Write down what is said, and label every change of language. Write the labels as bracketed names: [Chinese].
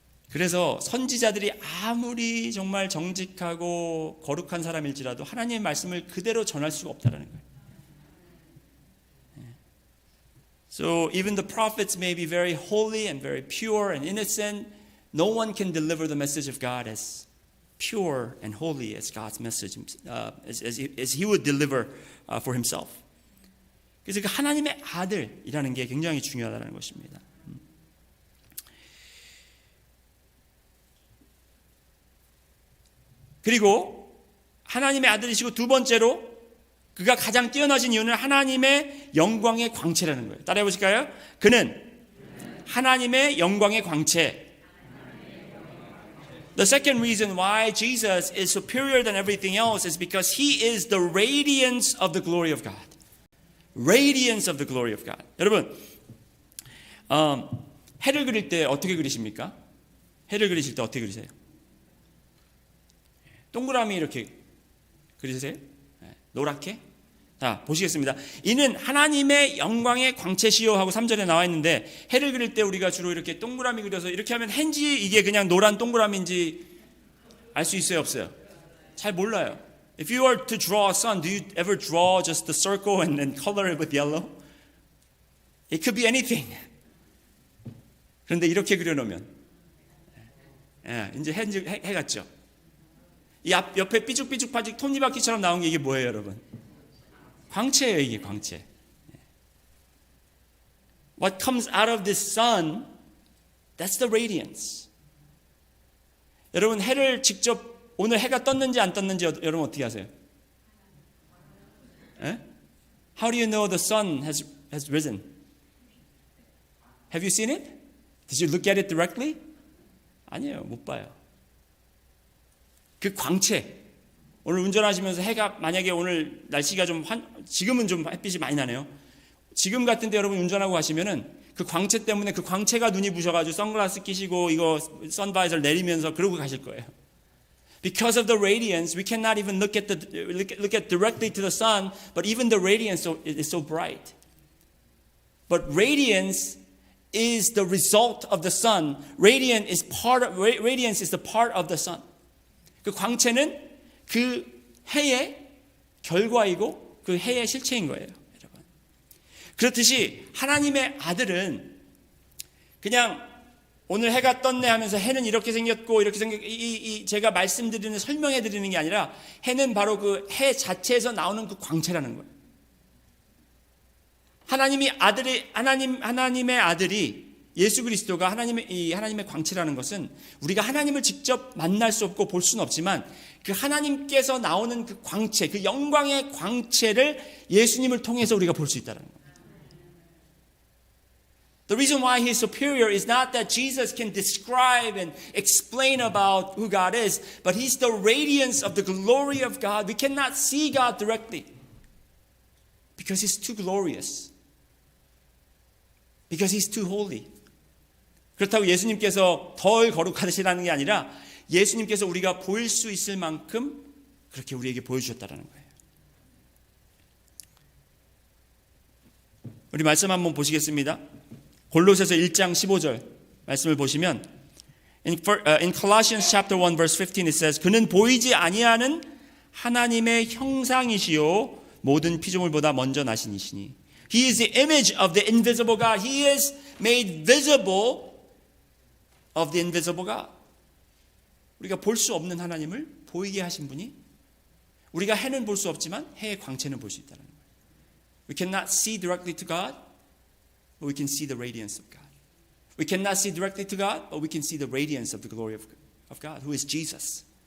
[Korean] 그래서 선지자들이 아무리 정말 정직하고 거룩한 사람일지라도 하나님의 말씀을 그대로 전할 수가 없다는 거예요. [English] So even the prophets may be very holy and very pure and innocent. No one can deliver the message of God as pure and holy as God's message, as He would deliver for Himself. [Korean] 그래서 그 하나님의 아들이라는 게 굉장히 중요하다는 것입니다. 그리고 하나님의 아들이시고 두 번째로 그가 가장 뛰어나신 이유는 하나님의 영광의 광채라는 거예요. 따라해 보실까요? 그는 하나님의 영광의 광채. [English] The second reason why Jesus is superior than everything else is because He is the radiance of the glory of God. Radiance of the glory of God. [Korean] 여러분, 해를 그릴 때 어떻게 그리십니까? 해를 그리실 때 어떻게 그리세요? 동그라미 이렇게 그리세요? 노랗게? 자, 보시겠습니다. 이는 하나님의 영광의 광채시요 하고 3절에 나와 있는데 해를 그릴 때 우리가 주로 이렇게 동그라미 그려서 이렇게 하면 해인지 이게 그냥 노란 동그라미인지 알 수 있어요, 없어요? 잘 몰라요. [English] If you were to draw a sun, do you ever draw just the circle and then color it with yellow? It could be anything. [Korean] 그런데 이렇게 그려놓으면 이제 해 같죠? 이 옆에 삐죽삐죽 파죽 톱니바퀴처럼 나온 게 이게 뭐예요, 여러분? 광채예요, 이게 광채. [English] What comes out of this sun, that's the radiance. [Korean] 여러분 해를 직접 오늘 해가 떴는지 안 떴는지 여러분 어떻게 아세요? [English] How do you know the sun has risen? Have you seen it? Did you look at it directly? [Korean] 아니에요, 못 봐요. 그 광채. 오늘 운전하시면서 해가 만약에 오늘 날씨가 지금은 좀 햇빛이 많이 나네요. 지금 같은데 여러분 운전하고 가시면은 그 광채 때문에 그 광채가 눈이 부셔가지고 선글라스 끼시고 이거 선바이저를 내리면서 그러고 가실 거예요. [English] Because of the radiance, we cannot even look at directly to the sun, but even the radiance is so bright. But radiance is the result of the sun. Radiance is the part of the sun. [Korean] 그 광채는 그 해의 결과이고 그 해의 실체인 거예요, 여러분. 그렇듯이 하나님의 아들은 그냥 오늘 해가 떴네 하면서 해는 이렇게 생겼고 이렇게 제가 말씀드리는 설명해 드리는 게 아니라 해는 바로 그 해 자체에서 나오는 그 광채라는 거예요. 하나님의 아들이 예수 그리스도가 하나님의 광채라는 것은 우리가 하나님을 직접 만날 수 없고 볼 수는 없지만 그 하나님께서 나오는 그 광채, 그 영광의 광채를 예수님을 통해서 우리가 볼 수 있다는 겁니다. [English] The reason why he is superior is not that Jesus can describe and explain about who God is, but he's the radiance of the glory of God. We cannot see God directly because he's too glorious. Because he's too holy. [Korean] 그렇다고 예수님께서 덜 거룩하시라는 게 아니라 예수님께서 우리가 보일 수 있을 만큼 그렇게 우리에게 보여주셨다는 거예요. 우리 말씀 한번 보시겠습니다. 골로새서 1장 15절 말씀을 보시면 [English] in Colossians chapter 1 verse 15 it says [Korean] 그는 보이지 아니하는 하나님의 형상이시요 모든 피조물보다 먼저 나신 이시니. [English] He is the image of the invisible God. He is made visible of the invisible God. [Korean] 우리가 볼 수 없는 하나님을 보이게 하신 분이, 우리가 해는 볼 수 없지만 해의 광채는 볼 수 있다는 거예요. [English] We cannot see directly to God, but we can see the radiance of God. We cannot see directly to God, but we can see the radiance of the glory of God, who is Jesus.